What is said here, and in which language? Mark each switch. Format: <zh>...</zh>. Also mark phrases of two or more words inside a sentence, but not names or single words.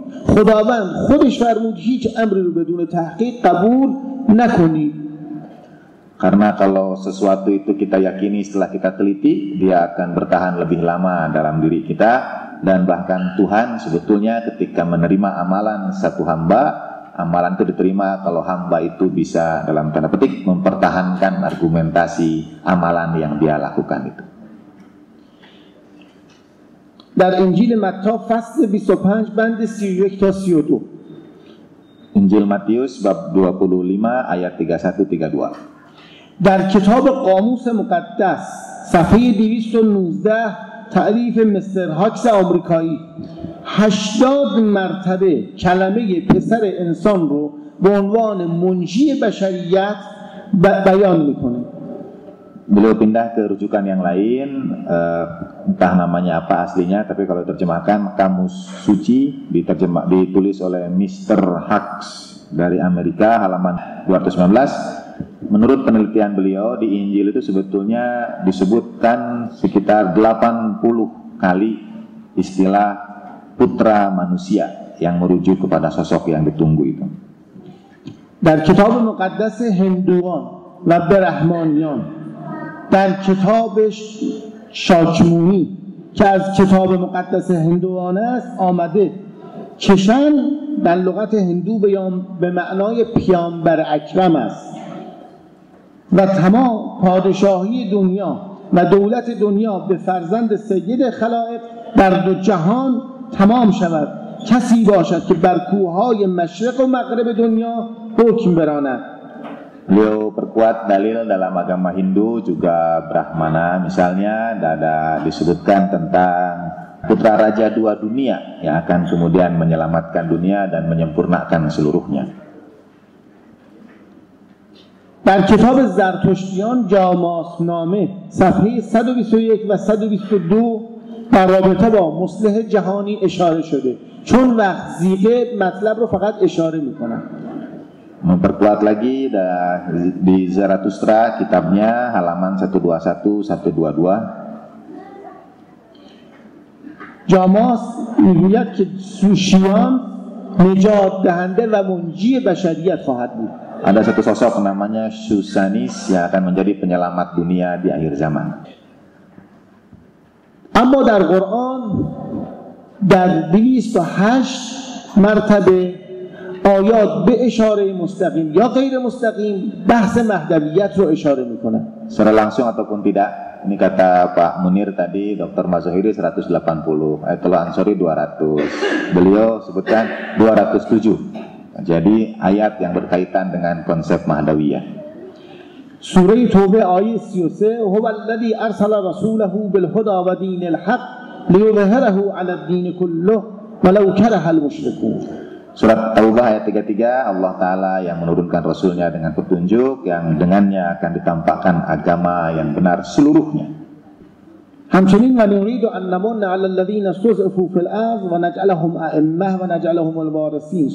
<fa>خداوند خودش فرمود هیچ امری رو بدون تحقیق قبول نکنید.</fa> <id>Karena kalau sesuatu itu kita yakini setelah kita teliti, dia akan bertahan lebih lama dalam diri kita. Dan bahkan Tuhan sebetulnya ketika menerima amalan satu hamba, amalan itu diterima kalau hamba itu bisa dalam tanda petik mempertahankan argumentasi amalan yang dia lakukan itu.</id> <fa>در انجیل متی فصل 25 بند 31 تا 32.</fa> <id>Injil Matius bab 25 ayat 31-32.</id> <fa>در کتاب قاموس مقدس صفحه 219 تعریف مستر هاکس آمریکایی 80 مرتبه کلمه پسر انسان رو به عنوان منجی بشریت بیان میکنه.</fa> <id>Beliau pindah ke rujukan yang lain, entah namanya apa aslinya, tapi kalau terjemahkan Kamus Suci ditulis oleh Mr. Hacks dari Amerika, halaman 219. Menurut penelitian beliau di Injil itu sebetulnya disebutkan sekitar 80 kali istilah putra manusia yang merujuk kepada sosok yang ditunggu itu.</id> <fa>در کتاب مقدس هندوان و برهمانیان در کتاب شاکمونی که از کتاب مقدس هندوان است آمده کشن در لغت هندو به معنای پیامبر اکرم است و تمام پادشاهی دنیا و دولت دنیا به فرزند سید خلائق در دو جهان تمام شود. کسی باشد که بر کوههای مشرق و مغرب دنیا حکم براند.</fa> <id>Beliau perkuat dalil dalam agama Hindu juga Brahmana, misalnya ada disebutkan tentang putra raja dua dunia yang akan kemudian menyelamatkan dunia dan menyempurnakan seluruhnya.</id> <fa>در کتاب زرتشتیان جاماس نامه صفحه 121 و 122 در رابطه با مصلح جهانی اشاره شده. چون وقت زیغه مطلب رو فقط اشاره میکنن.</fa> <id>Memperkuat lagi di Zarathustra kitabnya halaman 121 122.</id> <fa>جاماس میگوید که سوشیان نجات دهنده و منجی بشریت خواهد بود.</fa> <id>Ada satu sosok namanya Susanis yang akan menjadi penyelamat dunia di akhir zaman.</id> <fa>اما در قرآن در 208 مرتبه آیات به اشاره مستقیم یا غیر مستقیم بحث مهدویت رو اشاره میکنه.</fa> <id>Secara langsung ataupun tidak, ini kata Pak Munir tadi, Dr. Mazohiri 180, Ayatullah Ansori 200, beliau sebutkan 207. Jadi ayat yang berkaitan dengan konsep Mahdawiyah. Surah Taubah ayat 33,</id> <ar>"هو الذي أرسل رسوله بالهدى ودين الحق ليظهره على الدين كله ولو كره المشركون."</ar> <id>Surat Taubah ayat 33, Allah Ta'ala yang menurunkan Rasulnya dengan petunjuk yang dengannya akan ditampakkan agama yang benar seluruhnya.</id> <ar>همچنین و نريد أن نمن على الذين استضعفوا في الأرض ونجعلهم أئمة ونجعلهم الوارثين.</ar>